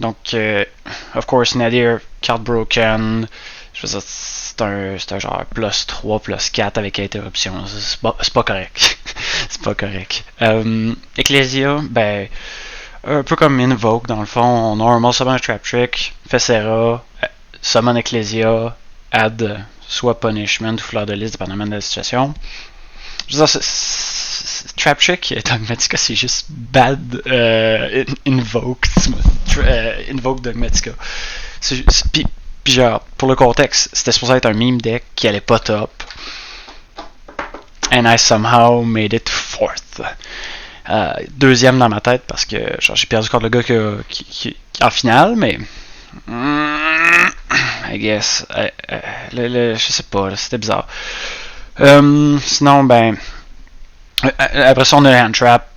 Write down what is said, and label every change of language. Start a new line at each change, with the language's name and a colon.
English: Donc, of course, Nadir, card broken.
French: Je veux dire, c'est un genre plus 3, plus 4 avec interruption. C'est pas correct. C'est pas correct. Ecclesia, un peu comme Invoke, dans le fond, on normal summon un trap trick, fait Serra, summon Ecclesia, add soit Punishment ou Fleur de Lys, dépendamment de la situation. Je veux dire, trap trick, Dogmatica, c'est juste bad Invoke. Invoke Dogmatica. Puis genre, pour le contexte, c'était supposé être un meme deck qui allait pas top.
English: And I somehow made it fourth.
French: Deuxième dans ma tête parce que genre, j'ai perdu contre le gars qui en finale, mais
English: I guess
French: je sais pas, là, c'était bizarre. Sinon, après ça on a Hand Trap.